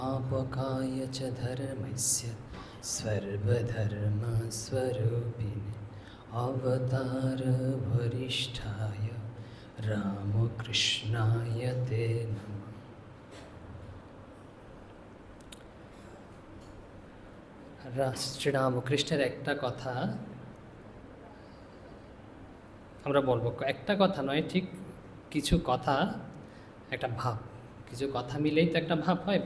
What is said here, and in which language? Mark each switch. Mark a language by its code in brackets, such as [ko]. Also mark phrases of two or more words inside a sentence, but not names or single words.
[sa] आपकाय च धर्मस्य सर्वधर्मस्वरूपिणे अवतारवरिष्ठाय रामकृष्णाय ते नमः। [bn] শ্রীরামকৃষ্ণের একটা কথা আমরা বলবো, একটা কথা নয়, ঠিক কিছু কথা, একটা ভাব, কিছু কথা মিলেই তো একটা ভাব হয়।